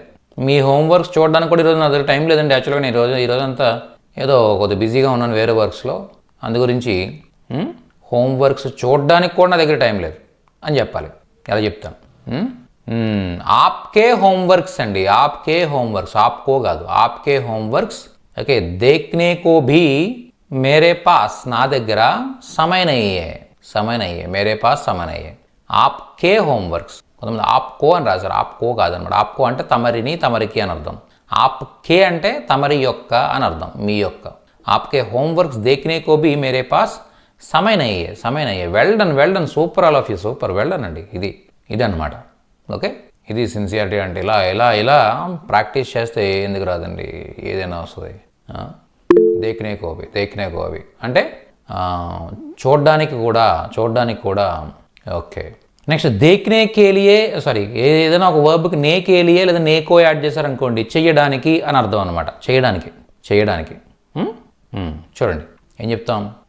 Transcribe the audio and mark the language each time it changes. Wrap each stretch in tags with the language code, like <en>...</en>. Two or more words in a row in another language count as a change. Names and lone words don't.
<te>మీ హోంవర్క్స్ చూడడానికి కూడా ఈరోజు నా దగ్గర టైం లేదండి. యాక్చువల్గా నేను ఈరోజంతా ఏదో కొద్దిగా బిజీగా ఉన్నాను వేరే వర్క్స్లో, అందు గురించి హోంవర్క్స్ చూడడానికి కూడా నా దగ్గర టైం లేదు అని చెప్పాలి. ఎలా చెప్తాను? ఆప్కే హోంవర్క్స్ అండి, ఆప్కో కాదు,</te> <hi>आपके होमवर्क्स. ओके. देखने को भी मेरे पास,</hi> <te>నా దగ్గర</te> <hi>समय नहीं मेरे पास समय नहीं. आपके होमवर्क्स.</hi> <te>కొంతమంది ఆప్కో అని రాశారు, ఆప్కో కాదనమాట. ఆప్కో అంటే తమరిని, తమరికి అని అర్థం. ఆప్కే అంటే తమరి యొక్క అని అర్థం, మీ యొక్క.</te> <hi>आपके होमवर्क्स देखने को भी मेरे पास समय नहीं.</hi> <en>well done, super, all of you, super, well done అండి.</en> <te>ఇది అనమాట. ఓకే. ఇది సిన్సియారిటీ అంటే. ఇలా ప్రాక్టీస్ చేస్తే ఎందుకు రాదండి, ఏదైనా వస్తుంది.</te> <hi>देखने को भी</hi> <te>అంటే చూడడానికి కూడా. ఓకే. నెక్స్ట్</te> <hi>देखने के लिए,</hi> <te>ఏదైనా ఒక వర్బ్కి</te> <hi>ने के लिए</hi> <te>లేదా నేకో యాడ్ చేశారనుకోండి, చెయ్యడానికి అని అర్థం అనమాట. చేయడానికి. చూడండి ఏం చెప్తాం?</te>